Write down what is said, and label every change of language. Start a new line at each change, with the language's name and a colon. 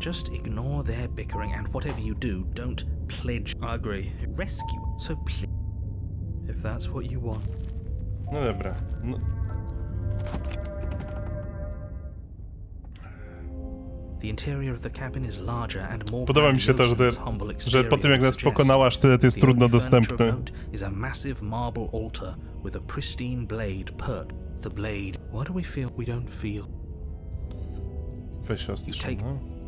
English: Just ignore their bickering, and whatever you do, don't pledge. I agree. Rescue. So please, if that's what you want.
Polish: No dobra. No.
English: The interior of the cabin is larger and more
Polish: Podoba mi się to, że po tym jak nas pokonałaś, sztylet jest trudno dostępny.
English: Is a massive marble altar with a pristine blade perched. The blade. What do we feel? We don't feel.
Polish: Weź ostrze,
English: take- no.